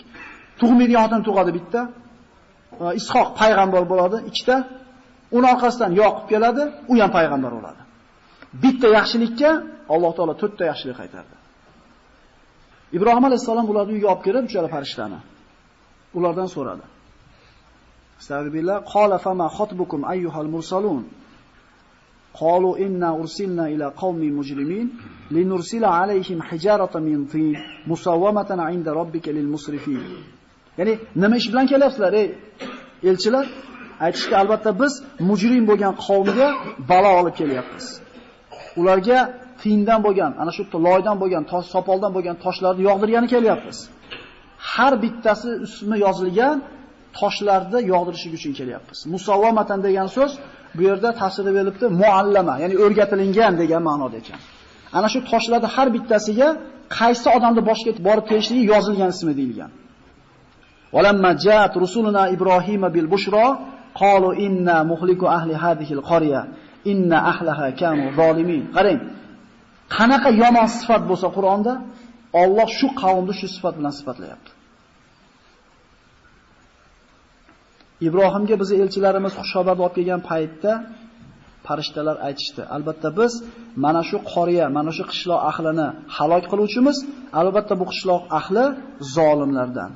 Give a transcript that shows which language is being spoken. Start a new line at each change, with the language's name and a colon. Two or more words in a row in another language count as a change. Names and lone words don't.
Uzbek: Tug'maydigan xotin tug'adi bitta. Ishoq payg'ambar bo'ladi, 2 ta. Uning orqasidan Yaqub keladi, u ham payg'ambar bo'ladi. Bitta yaxshilikka Alloh taolo 4 ta yaxshilik qaytardi. Ibrohim alayhisalom ularni uyga olib kelib, uchala farishtani ulardan so'radi.
Arabic: أستغفر الله، قال فما خطبكم أيها المرسلون. قالوا إنا أرسلنا إلى قوم مجرمين لنرسل عليهم حجارة من طين مسومة عند ربك للمسرفين.
Uzbek: Ya'ni nima ish bilan kelyapsizlar ey elchilar? Aytishga albatta biz mujrim bo'lgan qavmga balo olib kelyapmiz. Ularga tindan bo'lgan, ana shu loydan bo'lgan, sopoldan bo'lgan toshlarni yog'dirgani kelyapmiz. Har bittasi ismi yozilgan toshlarni yog'dirishi uchun kelyapmiz. Musawwamatan degan so'z bu yerda tafsirda berilibdi, muallama, ya'ni o'rgatilgan degan ma'noda ekan. Ana shu toshlarning har bittasiga qaysi odamning boshiga borib kelishligi yozilgan ismi deyilgan.
Arabic: ولما جاءت رسلنا إبراهيم بالبشرى قالوا إنا مهلكو أهل هذه القرية إن أهلها كانوا ظالمين.
Uzbek: Qarang, qanaqa yomon sifat bo'lsa Qur'onda, Alloh shu qavmni shu sifat bilan sifatlayapti. Ibrohimga biz elchilarimiz xushxabar olib kelgan paytda farishtalar aytishdi. Albatta biz mana shu qoriya, mana shu qishloq ahlini halok qiluvchimiz, albatta bu qishloq ahli zolimlardan.